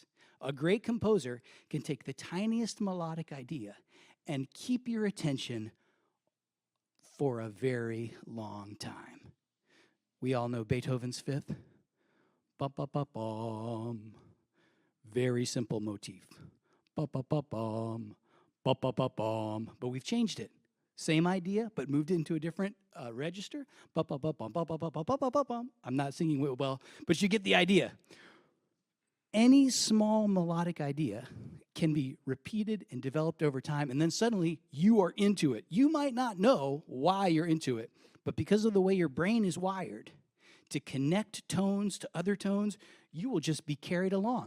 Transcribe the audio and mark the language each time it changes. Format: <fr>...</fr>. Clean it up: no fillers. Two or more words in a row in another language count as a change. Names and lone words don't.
<en>A great composer can take the tiniest melodic idea and keep your attention for a very long time. We all know Beethoven's Fifth. Ba-ba-ba-bum. Very simple motif. Ba-ba-ba-bum. Ba-ba-ba-bum. But we've changed it. Same idea, but moved it into a different register. Ba-ba-ba-bum. Ba-ba-ba-bum. I'm not singing it well, but you get the idea. Any small melodic idea can be repeated and developed over time, and then suddenly you are into it. You might not know why you're into it, but because of the way your brain is wired to connect tones to other tones, you will just be carried along.</en>